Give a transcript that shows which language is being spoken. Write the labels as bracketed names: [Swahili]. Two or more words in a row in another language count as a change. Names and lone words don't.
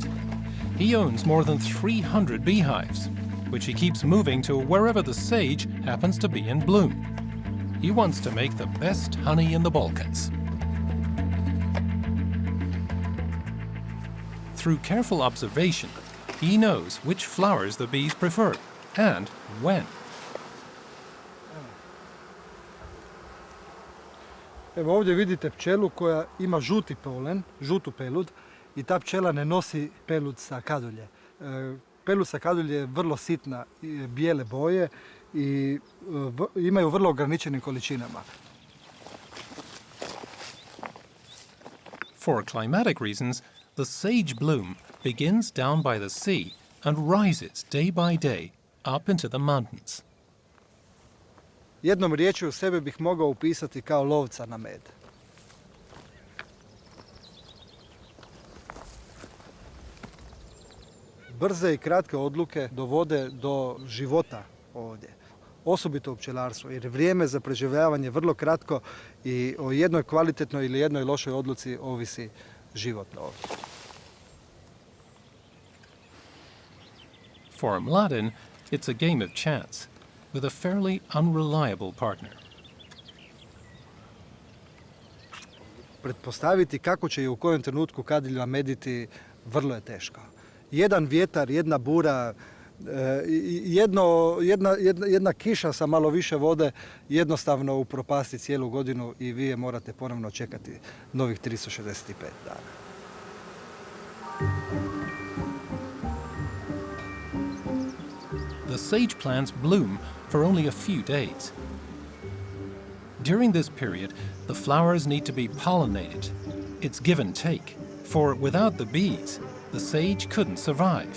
[English] He owns more than 300 beehives, which he keeps moving to wherever the sage happens to be in bloom. He wants to make the best honey in the Balkans. Through careful observation, he knows which flowers the bees prefer and when. [Croatian] Evo ovdje vidite pčelu koja ima žuti polen, žutu pelud i ta pčela ne nosi pelud sa kadulje. Pelud sa kadulje je vrlo sitna, bijele boje i imaju vrlo ograničenim količinama. [English] For climatic reasons, the sage bloom begins down by the sea and rises day by day up into the mountains. [Croatian] Jednom riječju sebe bih mogao upisati kao lovca na med. Brze i kratke odluke dovode do života ovdje, osobito u pčelarstvu, jer vrijeme za preživljavanje vrlo kratko i o jednoj kvalitetnoj ili jednoj lošoj odluci ovisi život ovdje. [English] For Mladen, it's a game of chance, with a fairly unreliable partner. [Croatian] Pretpostaviti kako će i u kojem trenutku kadilja mediti vrlo je teško. Jedan vjetar, jedna bura, jedna kiša sa malo više vode jednostavno upropasti cijelu godinu i vi je morate ponovno čekati novih 365 dana. [English] The sage plants bloom for only a few days. During this period, the flowers need to be pollinated. It's give and take, for without the bees, the sage couldn't survive.